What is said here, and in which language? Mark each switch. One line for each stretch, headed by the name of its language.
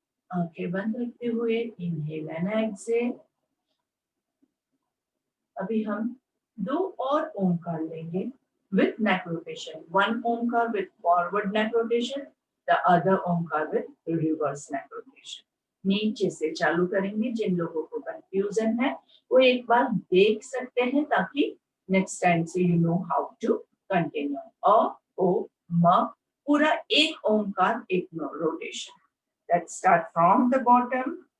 Hindi: आंखें बंद रखते हुए
English: Inhale and exhale.
Hindi: अभी हम 2 और ओमकार लेंगे
English: with neck rotation. One omkar with forward neck rotation, the other omkar with reverse neck rotation.
Hindi: नीचे से चालू करेंगे। जिन लोगों को कंफ्यूजन है वो एक बार देख सकते हैं ताकि नेक्स्ट टाइम से
English: You know how to continue.
Hindi: अ ओ म पूरा एक ओमकार एक rotation.
English: Let's start from the bottom.